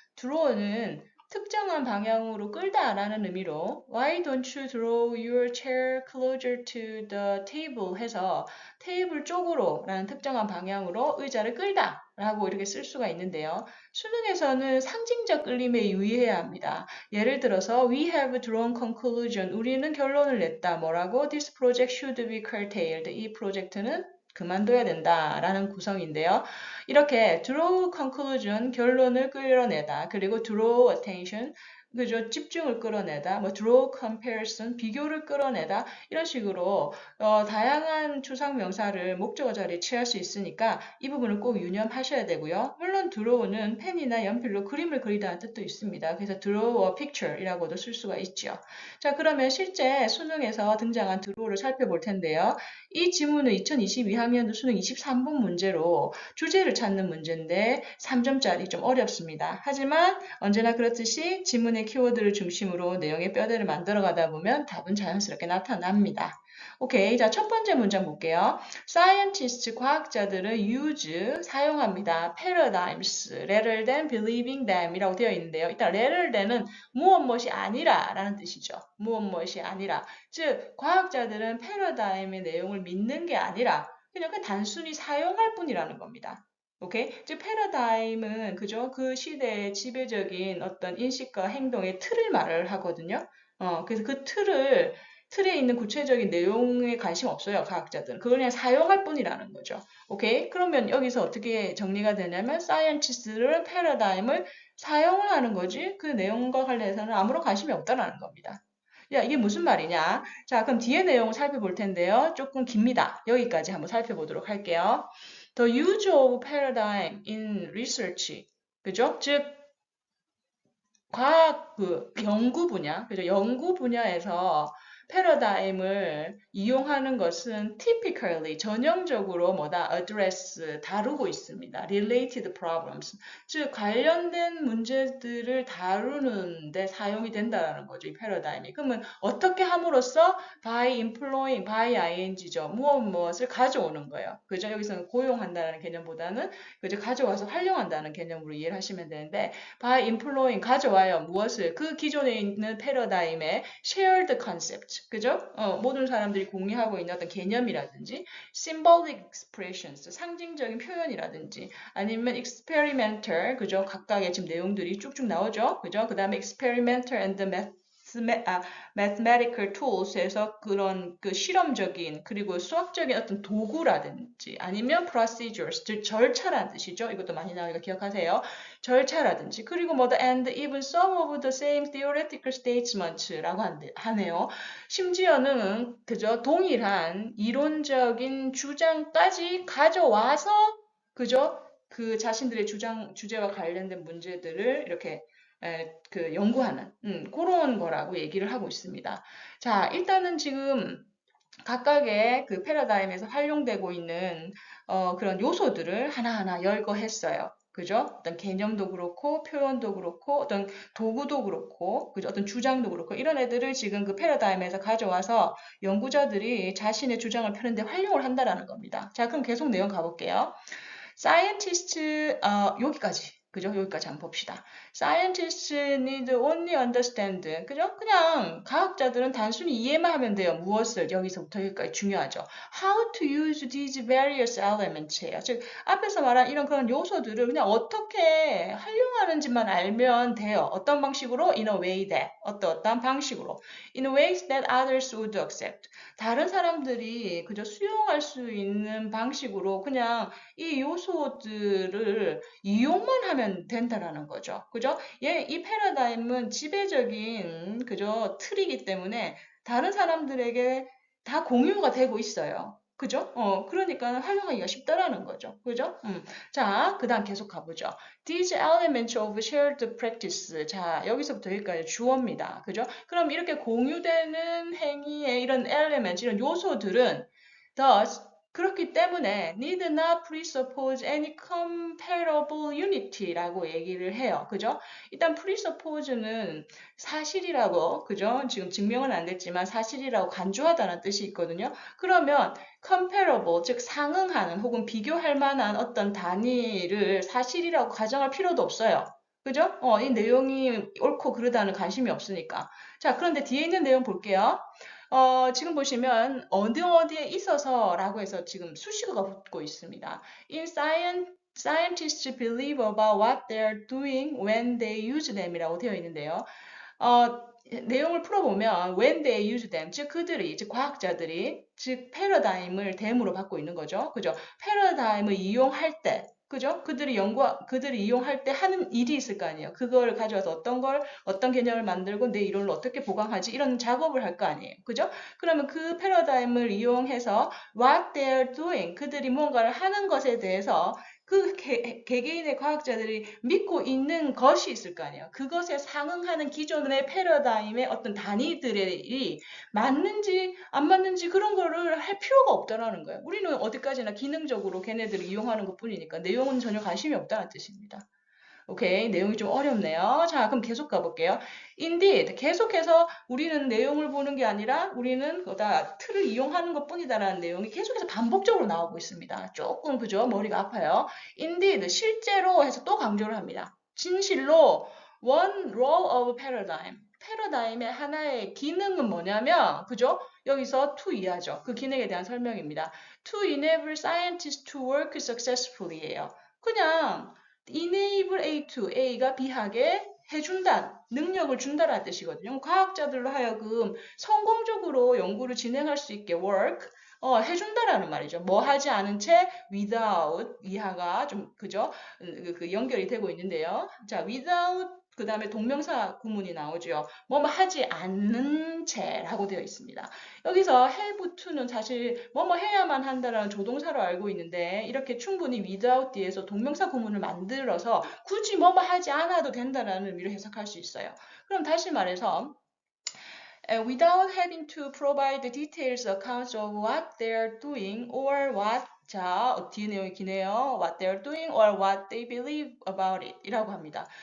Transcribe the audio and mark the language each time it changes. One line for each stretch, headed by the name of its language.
Korean: draw는 특정한 방향으로 끌다라는 의미로
English: Why don't you draw your chair closer to the table
Korean: 해서 테이블 쪽으로 라는 특정한 방향으로 의자를 끌다 라고 이렇게 쓸 수가 있는데요. 수능에서는 상징적 끌림에 유의해야 합니다.
English: 예를 들어서 We have drawn conclusion.
Korean: 우리는 결론을 냈다. 뭐라고?
English: This project should be curtailed.
Korean: 이 프로젝트는 그만둬야 된다라는 구성인데요. 이렇게 draw conclusion 결론을 끌어내다 그리고 draw attention 그죠? 집중을 끌어내다, 뭐 draw comparison 비교를 끌어내다 이런 식으로 다양한 추상 명사를 목적어 자리에 취할 수 있으니까 이 부분을 꼭 유념하셔야 되고요. 물론 draw는 펜이나 연필로 그림을 그리다는 뜻도 있습니다. 그래서
English: draw a picture
Korean: 이라고도 쓸 수가 있죠. 자, 그러면 실제 수능에서 등장한 draw를 살펴볼 텐데요. 이 지문은 2022학년도 수능 23분 문제로 주제를 찾는 문제인데 3점짜리 좀 어렵습니다. 하지만 언제나 그렇듯이 지문의 키워드를 중심으로 내용의 뼈대를 만들어 가다 보면 답은 자연스럽게 나타납니다. 오케이. 자, 첫 번째 문장 볼게요. Scientists, 과학자들은 use, 사용합니다.
English: paradigms, rather than believing them
Korean: 이라고 되어 있는데요. 일단 rather than은 무엇 아니라 라는 뜻이죠. 무엇이 아니라. 즉, 과학자들은 paradigm의 내용을 믿는 게 아니라 그냥 단순히 사용할 뿐이라는 겁니다. 오케이? 즉, 패러다임은 그죠? 그 시대의 지배적인 어떤 인식과 행동의 틀을 말을 하거든요. 그래서 그 틀에 있는 구체적인 내용에 관심 없어요, 과학자들은. 그걸 그냥 사용할 뿐이라는 거죠. 오케이? 그러면 여기서 어떻게 정리가 되냐면, 사이언티스트는 패러다임을 사용을 하는 거지, 그 내용과 관련해서는 아무런 관심이 없다라는 겁니다. 야, 이게 무슨 말이냐? 자, 그럼 뒤에 내용을 살펴볼 텐데요. 조금 깁니다. 여기까지 한번 살펴보도록 할게요.
English: The use of paradigm in research.
Korean: 그죠? 즉, 과학 그 연구 분야, 그죠? 연구 분야에서 패러다임을 이용하는 것은 typically 전형적으로 뭐다 address 다루고 있습니다. related problems 즉 관련된 문제들을 다루는데 사용이 된다라는 거죠. 이 패러다임이. 그러면 어떻게 함으로써
English: by employing
Korean: by ing죠. 무엇을 가져오는 거예요. 그죠? 여기서는 고용한다는 개념보다는 그죠? 가져와서 활용한다는 개념으로 이해를 하시면 되는데 by employing 가져와요. 무엇을? 그 기존에 있는 패러다임의 shared concept. 그죠? 모든 사람들이 공유하고 있는 어떤 개념이라든지 symbolic expressions. 상징적인 표현이라든지 아니면 experimental. 그죠? 각각의 지금 내용들이 쭉쭉 나오죠. 그죠? 그 다음에
English: experimental and mathematical tools
Korean: 에서 그런 그 실험적인 그리고 수학적인 어떤 도구라든지 아니면 procedures, 즉 절차라는 뜻이죠. 이것도 많이 나오니까 기억하세요. 절차라든지 그리고 뭐다
English: and even some of the same theoretical statements라고 하네요.
Korean: 심지어는 그저 동일한 이론적인 주장까지 가져와서 그저 그 자신들의 주제와 관련된 문제들을 이렇게 그 연구하는 그런 거라고 얘기를 하고 있습니다. 자, 일단은 지금 각각의 그 패러다임에서 활용되고 있는 그런 요소들을 하나하나 열거했어요. 그죠? 어떤 개념도 그렇고, 표현도 그렇고, 어떤 도구도 그렇고, 그죠? 어떤 주장도 그렇고, 이런 애들을 지금 그 패러다임에서 가져와서 연구자들이 자신의 주장을 펴는데 활용을 한다라는 겁니다. 자, 그럼 계속 내용 가볼게요. scientist, 여기까지. 그죠? 여기까지 한번 봅시다.
English: Scientists need only understand.
Korean: 그죠? 그냥 과학자들은 단순히 이해만 하면 돼요. 무엇을 여기서부터 여기까지 중요하죠.
English: How to use these various elements예요.
Korean: 즉 앞에서 말한 이런 그런 요소들을 그냥 어떻게 활용하는지만 알면 돼요. 어떤 방식으로?
English: In a way that.
Korean: 어떤 방식으로.
English: In ways that others would accept.
Korean: 다른 사람들이 그저 수용할 수 있는 방식으로 그냥 이 요소들을 이용만 하면 된다라는 거죠. 그죠? 이 패러다임은 지배적인 그죠? 틀이기 때문에 다른 사람들에게 다 공유가 되고 있어요. 그죠? 그러니까 활용하기가 쉽다라는 거죠. 그죠? 자, 그 다음 계속 가보죠.
English: These elements of shared practice.
Korean: 자, 여기서부터 여기까지 주어입니다. 그죠? 그럼 이렇게 공유되는 행위의 이런 element, 이런 요소들은 thus 그렇기 때문에
English: need not presuppose any comparable unity라고 얘기를 해요.
Korean: 그죠? 일단 presuppose는 사실이라고, 그죠? 지금 증명은 안 됐지만 사실이라고 간주하다는 뜻이 있거든요. 그러면 comparable, 즉 상응하는 혹은 비교할 만한 어떤 단위를 사실이라고 가정할 필요도 없어요. 그죠? 이 내용이 옳고 그르다는 관심이 없으니까. 자, 그런데 뒤에 있는 내용 볼게요. 지금 보시면 어디에 있어서라고 해서 지금 수식어가 붙고 있습니다.
English: In scientists believe about what they're doing when they use them
Korean: 이라고 되어 있는데요. 내용을 풀어보면
English: when they use them,
Korean: 즉 그들이, 즉 과학자들이, 즉 패러다임을 댐으로 받고 있는 거죠. 그죠? 패러다임을 이용할 때, 그죠? 그들이 이용할 때 하는 일이 있을 거 아니에요. 그걸 가져와서 어떤 개념을 만들고 내 이론을 어떻게 보강하지? 이런 작업을 할 거 아니에요. 그죠? 그러면 그 패러다임을 이용해서
English: what they're doing,
Korean: 그들이 무언가를 하는 것에 대해서 그 개개인의 과학자들이 믿고 있는 것이 있을 거 아니에요. 그것에 상응하는 기존의 패러다임의 어떤 단위들이 맞는지 안 맞는지 그런 거를 할 필요가 없다라는 거예요. 우리는 어디까지나 기능적으로 걔네들을 이용하는 것 뿐이니까 내용은 전혀 관심이 없다는 뜻입니다. 오케이, 내용이 좀 어렵네요. 자, 그럼 계속 가볼게요. Indeed, 계속해서 우리는 내용을 보는 게 아니라 우리는 거다 틀을 이용하는 것 뿐이다라는 내용이 계속해서 반복적으로 나오고 있습니다. 조금 그죠? 머리가 아파요. Indeed, 실제로 해서 또 강조를 합니다. 진실로
English: one role of paradigm.
Korean: 패러다임의 하나의 기능은 뭐냐면, 그죠? 여기서 to 이하죠. 그 기능에 대한 설명입니다.
English: To enable scientists to work successfully예요.
Korean: 그냥 enable A to A가 B하게 해준다, 능력을 준다라는 뜻이거든요. 과학자들로 하여금 성공적으로 연구를 진행할 수 있게 work, 해준다라는 말이죠. 뭐 하지 않은 채 without 이하가 좀 그죠? 그 연결이 되고 있는데요. 자, without 그 다음에 동명사 구문이 나오죠. 뭐 하지 않는 채라고 되어 있습니다. 여기서 have to는 사실 뭐뭐 해야만 한다라는 조동사로 알고 있는데 이렇게 충분히 without 뒤에서 동명사 구문을 만들어서 굳이 뭐뭐 하지 않아도 된다라는 의미로 해석할 수 있어요. 그럼 다시 말해서
English: without having to provide details accounts of what they're doing or what
Korean: 자, 뒤에 내용이 기네요.
English: what they're doing or what they believe about it
Korean: 이라고 합니다.